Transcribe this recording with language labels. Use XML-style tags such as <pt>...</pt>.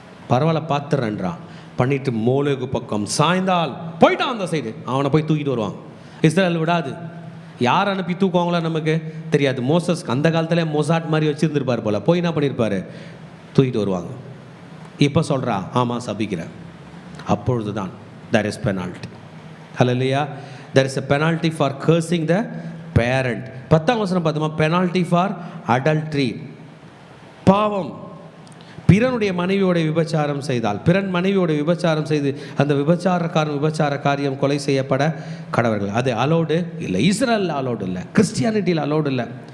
<ta>பரவாயில்ல பார்த்துறேன்றான். பண்ணிவிட்டு மோலோகு பக்கம் சாய்ந்தால் போயிட்டான் அந்த சைடு, அவனை போய் தூக்கிட்டு வருவான். இஸ்ரேல் விடாது. யார் அனுப்பி தூக்குவாங்களோ நமக்கு தெரியாது. மோசஸ் அந்த காலத்தில் மொசாட் மாதிரி வச்சுருந்துருப்பார் போல், போய் என்ன பண்ணியிருப்பார்? தூக்கிட்டு வருவாங்க. இப்போ சொல்கிறா, ஆமாம் சபிக்கிறேன். அப்பொழுது தான்</ta> <en>there is penalty. Hallelujah. There is a penalty for cursing the parent.</en> <ta>10ஆம் வசனம் பார்த்தோமா?</ta> <en>penalty for adultery.</en> <ta>பாவம், பிறனுடைய மனைவியோட விபச்சாரம் செய்தால், பிறன் மனைவியோட விபச்சாரம் செய்து அந்த விபச்சார காரியம் கொலை செய்யப்பட கடவர்கள். அது அலோடு இல்லை, இஸ்ரேலில் அலோடு இல்லை, கிறிஸ்டியானிட்டியில் அலோடு இல்லை.</ta>